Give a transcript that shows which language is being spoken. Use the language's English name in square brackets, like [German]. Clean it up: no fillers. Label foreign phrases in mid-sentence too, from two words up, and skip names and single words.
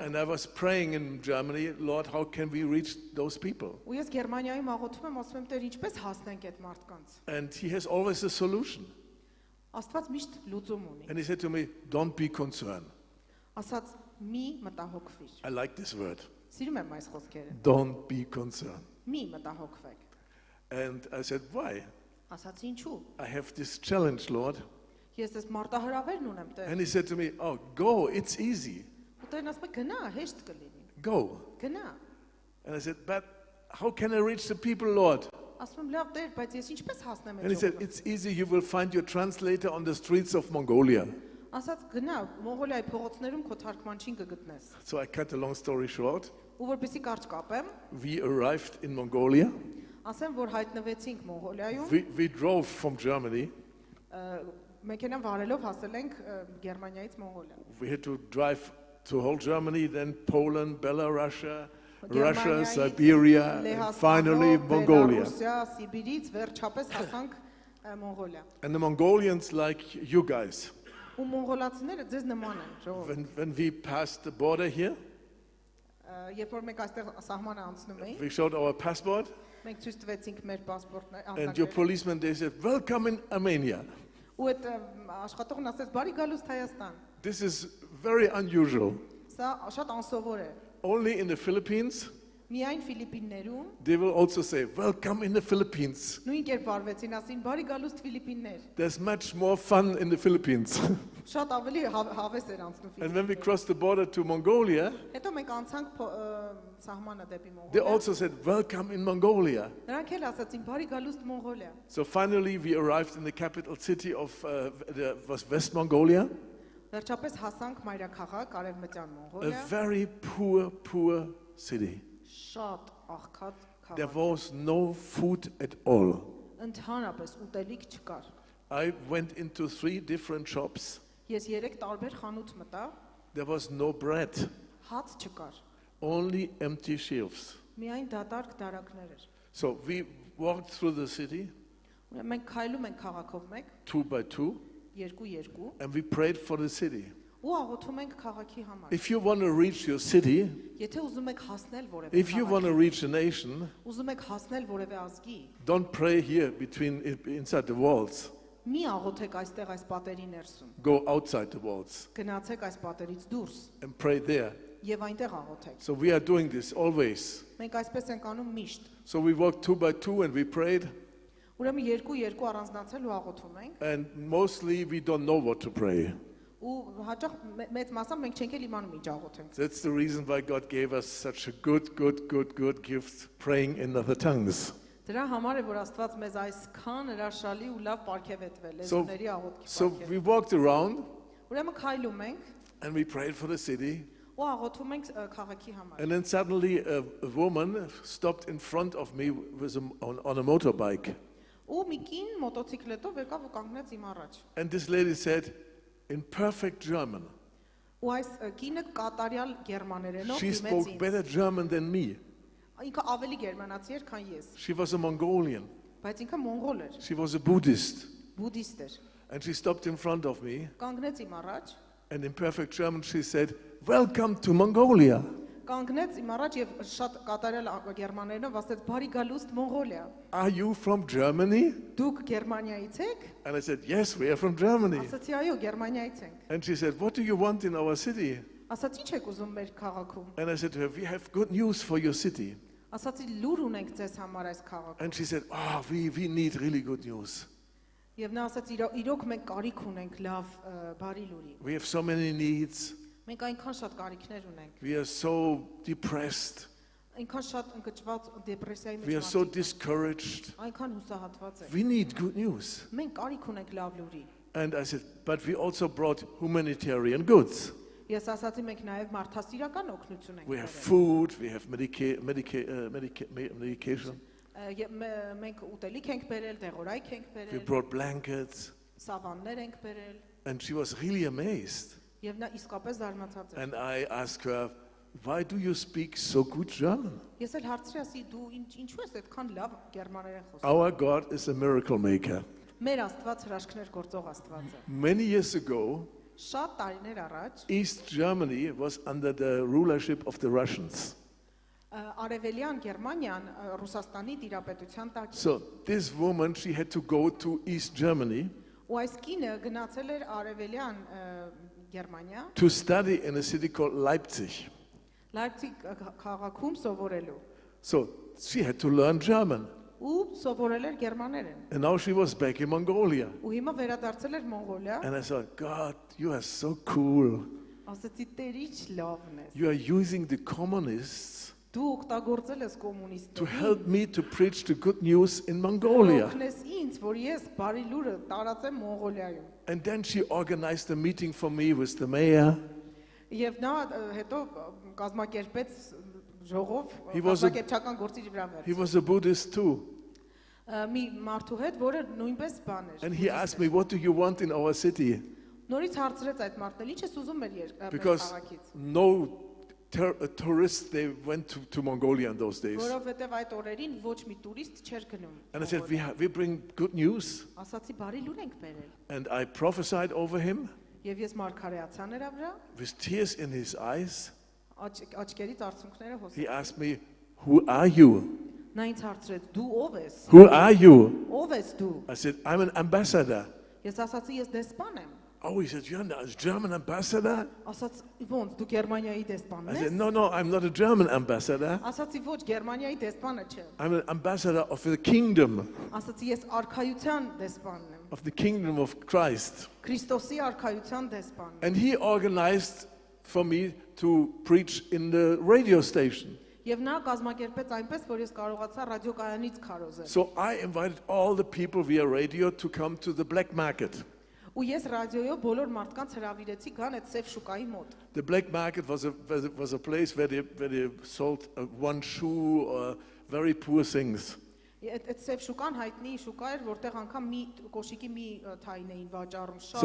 [English] And I was praying in Germany, Lord, how can we reach those people? [Armenian] Ու ես Գերմանիայում աղոթում եմ, ասում եմ, Տեր, ինչպես հասնենք այդ մարդկանց։ [English] And he has always a solution. [Armenian] Աստված միշտ լուծում ունի։ [English] And he said to me, don't be concerned. [Armenian] Ասաց՝ մի մտահոգվիր։ [English] I like this word. [Armenian] Սիրում եմ այս խոսքերը։ [English] Don't be concerned. [Armenian] Մի մտահոգվեք։ [English] And I said, why? [Armenian] Ասաց ինչու։ [English] I have this challenge, Lord. [Armenian] Ես այս մարտահրավերն ունեմ, Տեր։ [English] And he said to me, oh, go, it's easy. [Armenian] Ու Տերն ասում է գնա, հեշտ կլինի։ [English] Go. [Armenian] Գնա։ [English] And I said, but how can I reach the people, Lord? [Armenian] Ասում եմ լավ Տեր, բայց ես ինչպես հասնեմ [English] And he [Armenian] այդ [English] said, [Armenian] ժողովրդին։ [English] it's easy, you will find your translator on the streets of Mongolia. [Armenian] Ասաց գնա, Մոնղոլիայի փողոցներում քո թարգմանչին կգտնես։ [English] So I cut a long story short. [Armenian] Ու որպեսի կարճ կապեմ, [English] We arrived in Mongolia. [Armenian] ասեմ, որ հայտնվեցինք Մոնղոլիայում, [English] We drove from Germany. [Armenian] մեքենան վարելով հասել ենք Գերմանիայից Մոնղոլիա։ [English] We had to drive to whole Germany, then Poland, Belarus, Russia, Siberia, and finally Mongolia. [Armenian] Ռուսիա, Սիբիրից վերջապես հասանք Մոնղոլիա։ [English] And the Mongolians, like you guys, [Armenian] Ու մոնղոլացիները ձեզ նման են, ժողովուրդ։ [English] when we passed the border here, [Armenian] Երբ որ մենք այստեղ սահմանը անցնում էինք, [English] we showed our passport, [Armenian] մենք ցույց տվեցինք մեր պասպորտները, [English] and your policeman, they said, welcome in Armenia. [Armenian] ու այդ աշխատողն ասեց՝ բարի գալուստ Հայաստան։ [English] This is very unusual. [Armenian] Սա շատ անսովոր է։ [English] Only in the Philippines, [Armenian] Միայն Ֆիլիպիններում [English] they will also say, welcome in the Philippines. [Armenian] նույն կերպ վարվեցին, ասին բարի գալուստ Ֆիլիպիններ։ [English] There's much more fun in the Philippines. [Armenian] Շատ ավելի հավես էր անցնում [English] And when we [Armenian] Ֆիլիպիններում։ [English] crossed the border to Mongolia, [Armenian] Հետո մենք անցանք սահմանը դեպի [English] they [Armenian] Մոնղոլիա։ [English] also said, welcome in Mongolia. [Armenian] Նրանք էլ ասացին բարի գալուստ Մոնղոլիա։ [English] So finally we arrived in the capital city of was West Mongolia, [Armenian] Վերջապես հասանք մայրաքաղաք Արևմտյան [English] a [Armenian] Մոնղոլիա։ [English] very poor city. [Armenian] Շատ աղքատ [English] There [Armenian] քաղաք։ [English] was no food at all. [Armenian] Ընդհանրապես ուտելիք չկար։ [English] I went into 3 different shops. [Armenian] Ես 3 տարբեր խանութ մտա, [English] There was no bread, [Armenian] հաց չկար։ [English] only empty shelves. [Armenian] Միայն դատարկ դարակներ էր։ [English] So we walked through the city [Armenian] Ուրեմն մենք քայլում ենք քաղաքով մեկ, [English] 2 by 2 [Armenian] երկու, [English] and we prayed for the city. [Armenian] ու աղոթում ենք քաղաքի համար։ [English] If you want to reach your city, [Armenian] Եթե ուզում եք հասնել որևէ [English] if you want to [Armenian] քաղաքի, [English] reach a nation, [Armenian] ուզում եք հասնել որևէ ազգի, [English] don't pray here inside the walls. [Armenian] մի աղոթեք այստեղ այս պատերի ներսում։ [English] Go outside the walls [Armenian] Գնացեք այս պատերից դուրս [English] and pray there. [Armenian] եւ այնտեղ աղոթեք։ [English] So we are doing this always. [Armenian] Մենք այսպես ենք անում միշտ։ [English] So we walked 2 by 2 and we prayed, [Armenian] Ուրեմն երկու առանձնացել ու աղոթում ենք, [English] and mostly we don't know what to pray. [Armenian] ու հաճախ մեծ մասամբ մենք չենք էլ իմանում ինչ աղոթենք։ [English] That's the reason why God gave us such a good gift, praying in other tongues. [Armenian] Դրա համար է որ Աստված մեզ այսքան հրաշալի ու լավ պարգևեցվել [English] So, [Armenian] լեզուների աղոթքի [English] so [Armenian] պարգև։ [English] we walked around [Armenian] Ուրեմն քայլում ենք [English] and we prayed for the city, [Armenian] ու աղոթում ենք քաղաքի համար։ [English] and then suddenly a woman stopped in front of me on a motorbike, [Armenian] Ու մի կին մոտոցիկլետով եկավ ու կանգնեց իմ առաջ։ [English] and this lady said in perfect German. [Armenian] Ու այս կինը կատարյալ գերմաներենով [English] She [Armenian] դիմեց [English] spoke [Armenian] ինձ։ [English] better German than me. [Armenian] Ինքը ավելի գերմանացի էր, քան ես, [English] She was a Mongolian. [Armenian] բայց ինքը մոնղոլ էր, [English] She was a Buddhist. [Armenian] բուդդիստ էր։ [English] And she stopped in front of me, [Armenian] Կանգնեց իմ առաջ, [English] and in perfect German she said, welcome to Mongolia. [Armenian] կանգնեց իմ առաջ եւ շատ կատարյալ գերմաներենով ասեց բարի գալուստ Մոնղոլիա։ [English] Are you from Germany? [Armenian] Դուք Գերմանիայից եք։ [English] And I said, yes, we are from Germany. [Armenian] Ասացի այո, Գերմանիայից ենք։ [English] And she said, what do you want in our city? [Armenian] Ասացի ինչ եք ուզում մեր քաղաքում։ [English] And I said to her, we have good news for your city. [Armenian] Ասացի լուր ունենք ձեզ համար այս քաղաքում։ [English] And she said, oh, we need really good news. [Armenian] Եվ նա ասաց իրոք մենք կարիք ունենք լավ բարի լուրի։ [English] We have so many needs. [Armenian] Մենք այնքան շատ կարիքներ ունենք։ [English] We are so depressed. [Armenian] Այնքան շատ ընկճված դեպրեսիայի [English] We are [Armenian] մեջ [English] so [Armenian] մարդիկ, [English] discouraged. [Armenian] այնքան հուսահատված ենք։ [English] We need good news. [Armenian] Մենք կարիք ունենք լավ լուրի։ [English] And I said, but we also brought humanitarian goods. [Armenian] Ես ասացի մենք նաև մարդասիրական օգնություն ենք [English] We have [Armenian] բերել։ [English] food, we have medication, [Armenian] Մենք ուտելիք ենք բերել, դեղորայք ենք [English] we [Armenian] բերել, [English] brought blankets. [Armenian] սավաններ ենք բերել, [English] And she was really amazed. [Armenian] եւ նա իսկապես զարմացած էր։ [English] And I asked her, why do you speak so good German? [Armenian] Ես էլ հարցրի, ասի դու ինչու ես այդքան լավ գերմաներեն խոսում։ [English] Our God is a miracle maker. [Armenian] Մեր Աստված հրաշքներ գործող Աստված է։ [English] Many years ago, [Armenian] Շատ տարիներ առաջ [English] East Germany was under the rulership of the Russians. [Armenian] Արևելյան Գերմանիան Ռուսաստանի տիրապետության տակ էր։ [English] So this woman, she had to go to East Germany [Armenian] Ու այս կինը գնացել էր Արևելյան Գերմանիա, [English] to study in a city called Leipzig. [Armenian] Լայպցիգ քաղաքում սովորելու։ [English] So she had to learn German. [Armenian] Ու սովորել էր գերմաներեն։ [English] And now she was back in Mongolia. [Armenian] Ու հիմա վերադարձել էր Մոնղոլիա։ [English] And I thought, God, you are so cool. [Armenian] Ասացի Տեր ինչ լավն ես։ [English] You are using the communists [Armenian] Դու օգտագործել ես [English] to [Armenian] կոմունիստներին։ [English] help me to preach the good news in Mongolia. [Armenian] Օգնես ինձ, որ ես բարի լուրը տարածեմ Մոնղոլիայում։ [English] And then she organized a meeting for me with the mayor. [Armenian] Եվ նա հետո կազմակերպեց ժողով [English] He was a- [Armenian] կազմակերպչական գործի վրա [English] He [Armenian] վերց։ [English] was a Buddhist too. [Armenian] Մի մարդու հետ, որը նույնպես բան էր։ [English] And he asked me, what do you want in our city? [Armenian] Նորից հարցրեց այդ մարդն, ինչ ես ուզում մեր [English] Because [Armenian] քաղաքից։ [English] no tourists, they went to Mongolia in those days. [Armenian] Որովհետև այդ օրերին ոչ մի տուրիստ չէր գնում։ [English] And I said, we bring good news. [Armenian] Ասացի բարի լուր ենք բերել։ [English] And I prophesied over him [Armenian] Եվ ես մարգարեացա նրա վրա, [English] with tears in his eyes. [Armenian] աչքերից արցունքները հոսեցին։ [English] He asked me, who are you? [Armenian] Նա ինձ հարցրեց. Դու ով ես։ [English] Who are you? [Armenian] Ով ես դու։ [English] I said, I'm an ambassador. [Armenian] Ես ասացի ես դեսպան եմ։ [English] Oh, he said, you're a German ambassador? [Armenian] Ասաց ոնց դու Գերմանիայի դեսպանն [English] I [Armenian] ես։ [English] said, no, I'm not a German ambassador. [Armenian] Ասացի ոչ Գերմանիայի դեսպանը չէ։ [English] I'm an ambassador of the kingdom, [Armenian] Ասացի ես արքայության դեսպանն եմ։ [English] of the kingdom of Christ. [Armenian] Քրիստոսի արքայության դեսպանն եմ։ [English] And he organized for me to preach in the radio station. [Armenian] Եվ նա կազմակերպեց այնպես, որ ես կարողացա ռադիոկայանից քարոզել։ [English] So I invited all the people via radio to come to the black market. [Armenian] Ու ես ռադիոյով բոլոր մարդկանց հրավիրեցի գան այդ սև շուկայի մոտ։ [English] The black market was a place where they sold one shoe or very poor things. [Armenian] Այդ սև շուկան հայտնի շուկա էր, որտեղ անգամ մի կոշիկի մի թայն էին վաճառում շատ